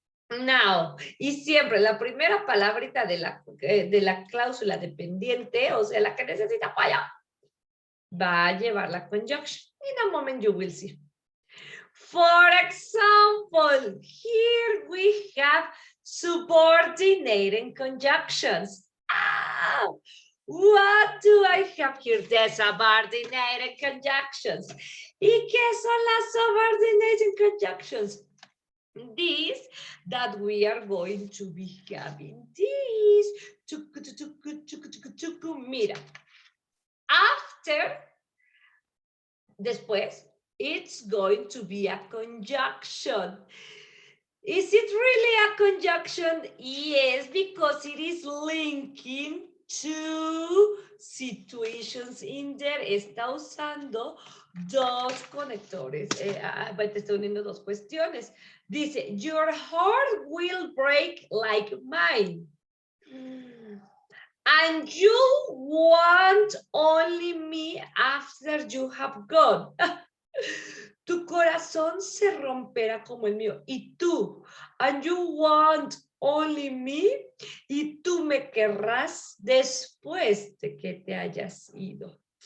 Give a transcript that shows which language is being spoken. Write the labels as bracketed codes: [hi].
[en] Now, [es] y siempre la primera palabrita de la cláusula dependiente, o sea, la que necesita apoyo, va a llevar la conjunction. [en] In a moment you will see. For example, here we have subordinating conjunctions. What do I have here? The subordinating conjunctions. [es] ¿Y qué son las subordinating conjunctions? [en] This that we are going to be having this. [es] Mira. [en] After, [es] después, [en] it's going to be a conjunction. Is it really a conjunction? Yes, because it is linking two situations in there. [es] Está usando dos conectores. Te está uniendo dos cuestiones. Dice, [en] your heart will break like mine. And you want only me after you have gone. [es] Tu corazón se romperá como el mío. Y tú, [en] and you want only me, [es] y tú me querrás después de que te hayas ido.